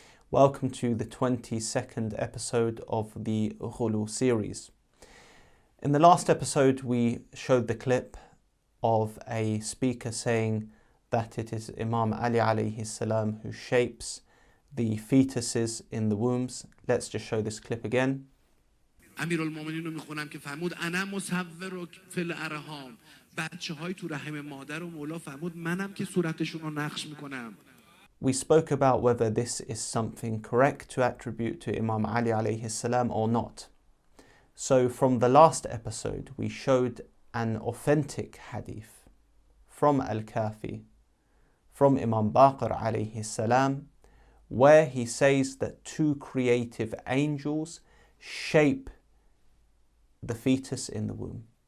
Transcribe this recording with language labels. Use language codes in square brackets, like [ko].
[en] Welcome to the 22nd episode of the Ghulu series. In the last episode, we showed the clip of a speaker saying that it is Imam Ali alayhi salam who shapes the fetuses in the wombs. Let's just show this clip again. [fa] امیرالمومنین رو میخونم که فرمود [ar] انا مصور فی الارحام [fa] بچه‌های تو رحم مادر و مولا فرمود منم که صورتشون رو نقش میکنم. [en] We spoke about whether this is something correct to attribute to Imam Ali alayhi salam or not. So from the last episode we showed an authentic hadith from Al-Kafi, from Imam Baqir alayhi salam, where he says that two creative angels shape the fetus in the womb.